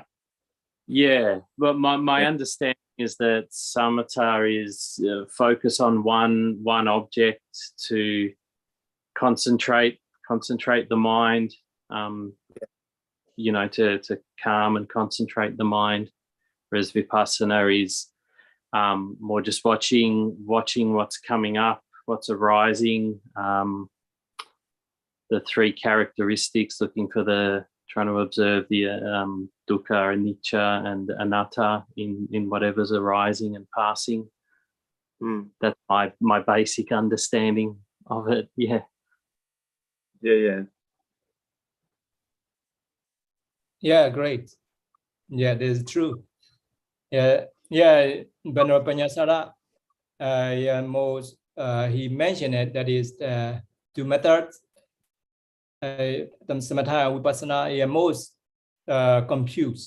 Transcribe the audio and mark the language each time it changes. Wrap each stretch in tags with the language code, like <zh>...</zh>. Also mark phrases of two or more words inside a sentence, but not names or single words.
<en>Yeah, but my understanding is that samatha is focus on one object to concentrate the mind, you know, to calm and concentrate the mind, whereas Vipassana is more just watching what's coming up, what's arising, the three characteristics, trying to observe the</en> <pi>dukkha, anicca,</pi> <en>and anatta in whatever's arising and passing. That's my basic understanding of it. Yeah. Yeah, great. Yeah, this is true. Yeah, Venerable Panyasara, he mentioned it, that is two methods, the samatha and vipassana, most confused.</en>